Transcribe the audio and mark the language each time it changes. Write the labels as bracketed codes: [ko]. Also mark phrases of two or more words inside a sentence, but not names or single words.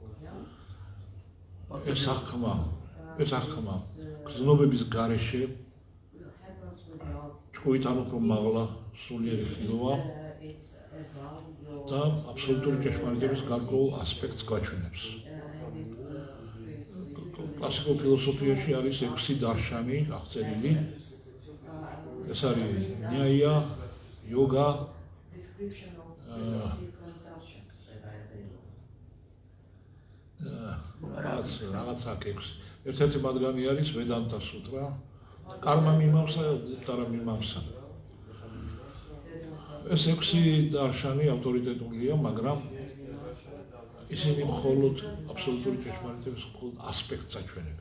[ka] ეს აღქმა გრძნობების გარეშე ჭკუით უფრო მაღლა სულიერი ხილვა და აბსოლუტური ჭეშმარიტების გარკვეულ ასპექტს გაჩვენებს. კლასიკურ ფილოსოფიაში არის 6 დარშანი აღწერილი. ეს არის ნიაია, იოგა, [en] Description of Uh, different darshans. [ka] რაღაც აქ 6. ერთ-ერთი მათგანი არის ვედანტა სუტრა, კარმა მიმავსა, უტარა მიმავსა. ეს 6 დარშანი ავტორიტეტულია, მაგრამ ისინი მხოლოდ აბსოლუტური ჭეშმარიტების მხოლოდ ასპექტს აჩვენებენ.